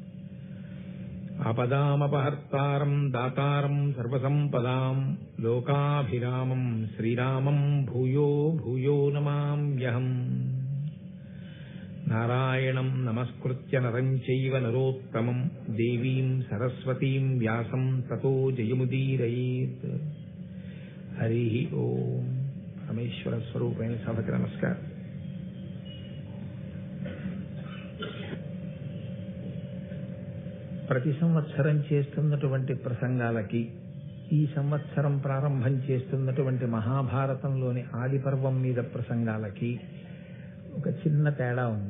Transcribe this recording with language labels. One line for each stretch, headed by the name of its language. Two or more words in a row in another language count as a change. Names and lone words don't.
Sanskrit: आपदामपहर्तारं दातारं सर्वसम्पदां लोकाभिरामं श्रीरामं भूयो भूयो नमाम्यहम्। नारायणं नमस्कृत्य नरं चैव नरोत्तमं देवीं सरस्वतीं व्यासं ततो जयमुदीरयेत्। हरिः ओम्।
Telugu: పరమేశ్వర స్వరూపేణ సభకి నమస్కార। ప్రతి సంవత్సరం చేస్తున్నటువంటి ప్రసంగాలకి ఈ సంవత్సరం ప్రారంభం చేస్తున్నటువంటి మహాభారతంలోని ఆది పర్వం మీద ప్రసంగాలకి ఒక చిన్న తేడా ఉంది.